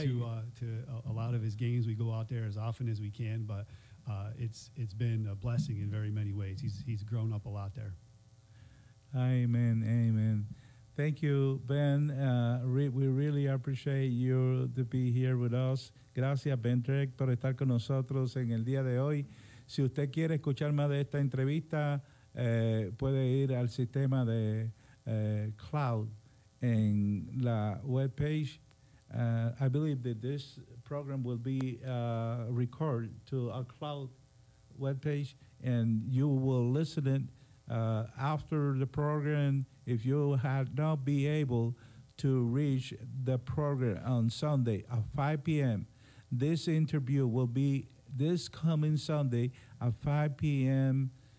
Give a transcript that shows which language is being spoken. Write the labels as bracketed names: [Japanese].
[English] to a lot of his games. We go out there as often as we can, but it's been a blessing in very many ways. He's grown up a lot there. Amen, amen. Thank you, Ben. We really appreciate you to be here with us. [Spanish] Gracias, Ben Trek, por estar con nosotros en el día de hoy. Si usted quiere escuchar más de esta entrevista, puede ir al sistema de cloud en la webpage. [English] I believe that this program will be recorded to a cloud webpage, and you will listen it after the program. If you had not be able to reach the program on Sunday at 5 p.m., this interview will be this coming Sunday at 5 p.m.